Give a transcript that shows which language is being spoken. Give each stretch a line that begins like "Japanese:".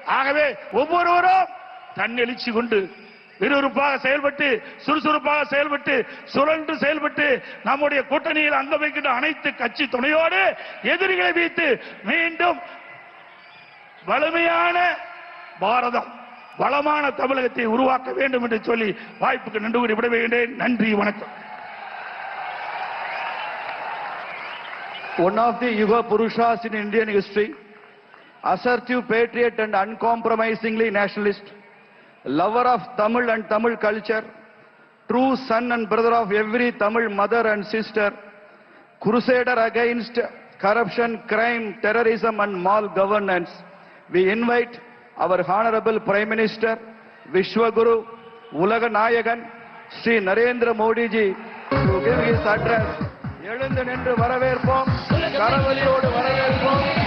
Tamil: ஆகவே ஒவ்வொருவரும் தன்னெழுச்சி கொண்டு விறுவிறுப்பாக செயல்பட்டு, சுறுசுறுப்பாக செயல்பட்டு, சுழன்று செயல்பட்டு நம்முடைய கூட்டணியில் அங்கம் வைக்கின்ற அனைத்து கட்சி துணையோடு எதிரிகளை வைத்து மீண்டும் வலிமையான பாரதம், வளமான தமிழகத்தை உருவாக்க வேண்டும் என்று சொல்லி வாய்ப்புக்கு நன்றி கூறி விடைபெறுகிறேன். நன்றி, வணக்கம்.
English: One of the Yuga Purushas in Indian history, assertive patriot and uncompromisingly nationalist, lover of Tamil and Tamil culture, true son and brother of every Tamil mother and sister, crusader against corruption, crime, terrorism and malgovernance, we invite our Honorable Prime Minister, Vishwaguru, Ulaga Nayagan, Sri Narendra Modi ji to give his address.
Tamil: எழுந்து நின்று வரவேற்போம், கரவொலியோடு வரவேற்போம்.